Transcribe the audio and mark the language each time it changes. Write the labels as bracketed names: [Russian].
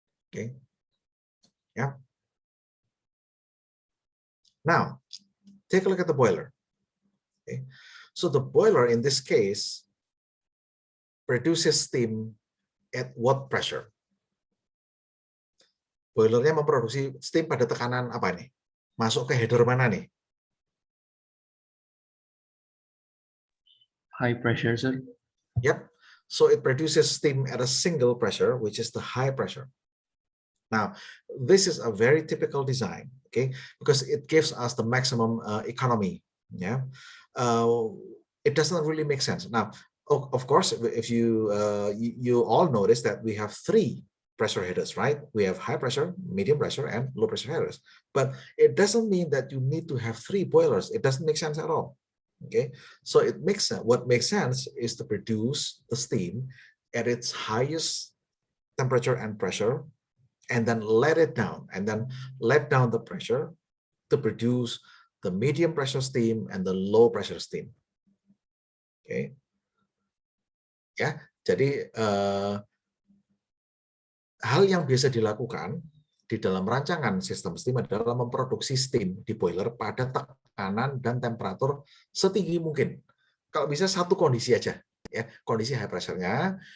[English] Okay, yeah. Now, take a look at the boiler. Okay, so the boiler in this case produces steam at what pressure? [Indonesian] Boilernya memproduksi steam pada tekanan apa nih? Masuk ke header mana nih? [English] High pressure, sir. Yep. So it produces steam at a single pressure, which is the high pressure. Now, this is a very typical design, okay, because it gives us the maximum economy. Yeah, it doesn't really make sense. Now, of course, if you all notice that we have three pressure headers, right? We have high pressure, medium pressure, and low pressure headers. But it doesn't mean that you need to have three boilers. It doesn't make sense at all. Okay, so what makes sense is to produce the steam at its highest temperature and pressure, and then let it down, and then let down the pressure to produce the medium pressure steam and the low pressure steam. [Indonesian] Okay, ya, jadi hal yang biasa dilakukan di dalam rancangan sistem steam adalah memproduksi steam di boiler pada tekanan dan temperatur setinggi mungkin. Kalau bisa satu kondisi aja, ya, kondisi high pressure-nya,